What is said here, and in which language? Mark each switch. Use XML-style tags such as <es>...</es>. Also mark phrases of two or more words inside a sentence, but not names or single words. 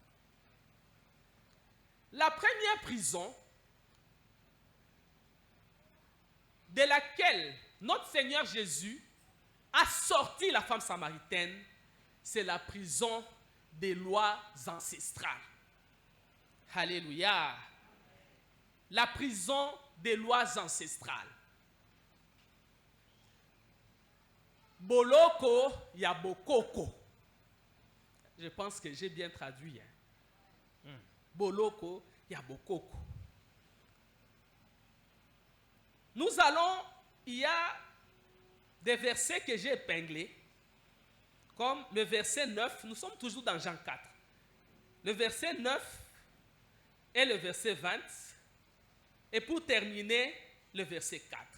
<fr>La première prison de laquelle notre Seigneur Jésus a sorti la femme samaritaine, c'est la prison des lois ancestrales. Alléluia. La prison des lois ancestrales.</fr> <ln>Boloko ya bokoko.</ln> <fr>Je pense que j'ai bien traduit.</fr> <ln>Boloko ya bokoko.</ln> <fr>Nous allons, il y a des versets que j'ai épinglés, comme le verset 9, nous sommes toujours dans Jean 4. Le verset 9 et le verset 20, et pour terminer, le verset 4.</fr>